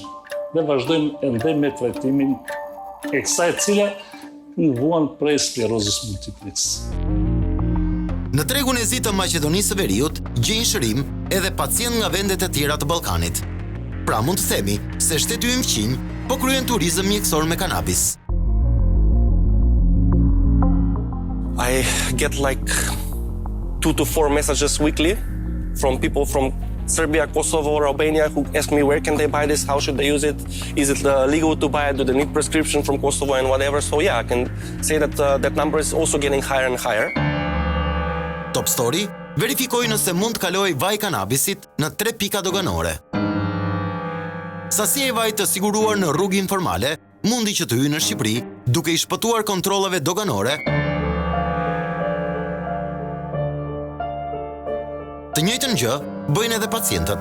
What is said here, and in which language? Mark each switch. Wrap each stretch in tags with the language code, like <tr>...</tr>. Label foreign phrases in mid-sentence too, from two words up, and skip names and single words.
<sq>Dhe vazhdojmë edhe me trajtimin e kësaj e cila vuan prej sklerozës multiplex. Në tregun e zi të Maqedonisë së Veriut gjejnë shërim edhe pacient nga vendet e tjera të Ballkanit. Pra mund të themi se shteti ynë fqinj po kryen turizëm mjekësor me kanabis.</sq> <en>I get like 2 to 4 messages weekly from people from Serbia, Kosovo, or Albania who ask me where can they buy this, how should they use it, is it legal to buy it, do they need prescription from Kosovo and whatever. So yeah, I can say that that number is also getting higher and higher.</en> <sq>Top Story verifikoi nëse mund të kalojë vaj kanabisit në 3 pika doganore. Sasia e vajit të siguruar në rrugë informale mundi që të hyjë në Shqipëri duke i shpëtuar kontrollave doganore. Të njëjtën gjë bëjnë edhe pacientët.</sq>